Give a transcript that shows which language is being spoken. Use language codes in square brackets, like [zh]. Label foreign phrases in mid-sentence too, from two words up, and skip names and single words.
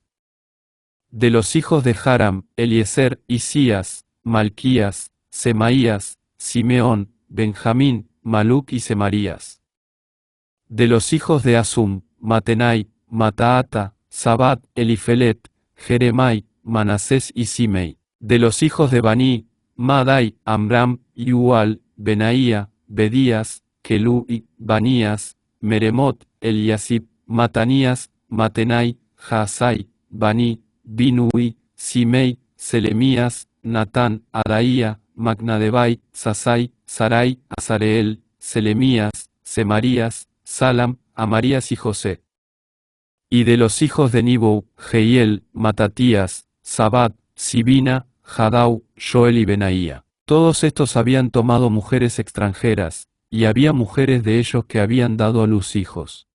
[es] De los hijos de Haram, Eliezer, Isías, Malquías, Semaías, Simeón, Benjamín, Maluc y Semarías. De los hijos de Asum, Matenai, Mataata, Sabat, Elifelet, Jeremai, Manasés y Simei. De los hijos de Baní, Madai, Amram, Yual, Benaía, Bedías, Kelú, Banías, Meremot, Eliasib, Matanías, Matenai, Jaasai, Baní, Binui, Simei, Selemías, Natán, Adaía, Magnadebai, Sasai, Sarai, Azareel, Selemías, Semarías, Salam, Amarías y José. Y de los hijos de Nibou, Jehiel, Matatías, Sabat, Sibina, Jadau, Joel y Benaía. Todos estos habían tomado mujeres extranjeras, y había mujeres de ellos que habían dado a luz hijos.